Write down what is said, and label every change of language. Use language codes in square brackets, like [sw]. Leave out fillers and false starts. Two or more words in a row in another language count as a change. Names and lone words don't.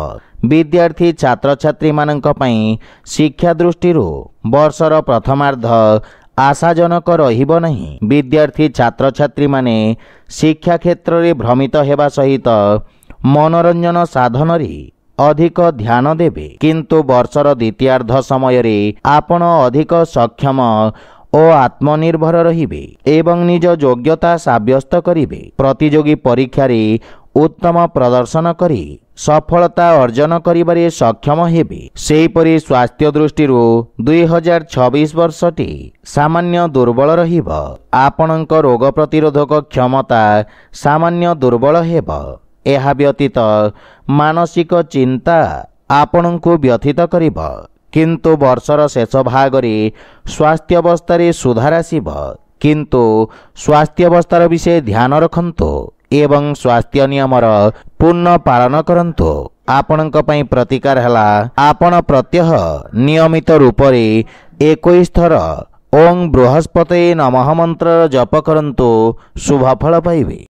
[or] ବିଦ୍ୟାର୍ଥୀ ଛାତ୍ର ଛାତ୍ରୀ ମାନଙ୍କ ପାଇଁ ଶିକ୍ଷା ଦୃଷ୍ଟି ବର୍ଷର ପ୍ରଥମାର୍ଦ୍ଧ ଆଶାଜନକ ରହିବ ନାହିଁ। ବିଦ୍ୟାର୍ଥୀ ଛାତ୍ର ଛାତ୍ରୀ ମାନେ ଶିକ୍ଷା କ୍ଷେତ୍ର ରେ ଭ୍ରମିତ ହେବା ସହିତ ମନୋରଞ୍ଜନ ସାଧନ ରେ ଅଧିକ ଧ୍ୟାନ ଦେବେ, କିନ୍ତୁ ବର୍ଷର ଦ୍ୱିତୀୟାର୍ଦ୍ଧ ସମୟ ରେ ଆପଣ ଅଧିକ ସକ୍ଷମ ଓ ଆତ୍ମନିର୍ଭର ରହିବେ ଏବଂ ନିଜ ଯୋଗ୍ୟତା ସାବ୍ୟସ୍ତ କରିବେ। ପ୍ରତିଯୋଗୀ ପରୀକ୍ଷା ରେ ଉତ୍ତମ ପ୍ରଦର୍ଶନ କରି ସଫଳତା ଅର୍ଜନ କରିବାରେ ସକ୍ଷମ ହେବେ। ସେହିପରି ସ୍ୱାସ୍ଥ୍ୟ ଦୃଷ୍ଟି 2026 ବର୍ଷଟି ସାମାନ୍ୟ ଦୁର୍ବଳ ରହିବ। ଆପଣଙ୍କ ରୋଗ ପ୍ରତିରୋଧକ କ୍ଷମତା ସାମାନ୍ୟ ଦୁର୍ବଳ ହେବ। ଏହା ବ୍ୟତୀତ ମାନସିକ ଚିନ୍ତା ଆପଣଙ୍କୁ ବ୍ୟଥିତ କରିବ, କିନ୍ତୁ ବର୍ଷର ଶେଷ ଭାଗ ରେ ସ୍ୱାସ୍ଥ୍ୟ ଅବସ୍ଥା ରେ ସୁଧାର ଆସିବ, କିନ୍ତୁ ସ୍ୱାସ୍ଥ୍ୟ ଅବସ୍ଥାର ବିଷୟ ଧ୍ୟାନ ରଖନ୍ତୁ ଏବଂ ସ୍ୱାସ୍ଥ୍ୟ ନିୟମର ପୂର୍ଣ୍ଣ ପାଳନ କରନ୍ତୁ। ଆପଣଙ୍କ ପାଇଁ ପ୍ରତିକାର ହେଲା ଆପଣ ପ୍ରତ୍ୟହ ନିୟମିତ ରୂପ ରେ 21 ଥର [sa] ओं बृहस्पतये नमः [or] ମନ୍ତ୍ର ଜପ କରନ୍ତୁ ଶୁଭ ଫଳ ପାଇବେ।